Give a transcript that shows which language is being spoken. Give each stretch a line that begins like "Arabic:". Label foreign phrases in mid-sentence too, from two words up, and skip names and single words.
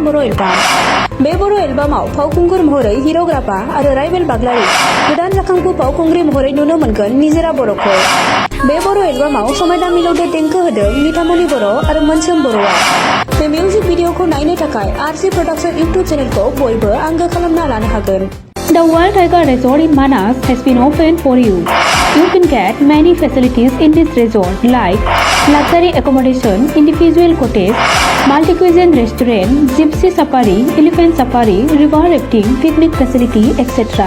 Bodo: बर' एलबाम बे बर' एलबामाव फावखुंगुर महरै हिर'ग्राफा आरो राइबेल बाग्लारि गोदान जाखांफु फावखुंग्रि महरै नुनो मोनगोन निजोरा बर'खौ बे बर' एलबामाव समायना मिलौदो देंखो होदों निथामनि बर' आरो मोनसोम बर'आ बे
English: music video
Bodo: नायनो थाखाय RG
English: production YouTube channel
Bodo: बयबो आंगो खालामना लानो हागोन
English: The Wild Tiger Resort in Manas has been opened for you. You can get many facilities in this resort like luxury accommodation, individual cottage, multi-cuisine restaurant, gypsy safari, elephant safari, river rafting, picnic facility, etc.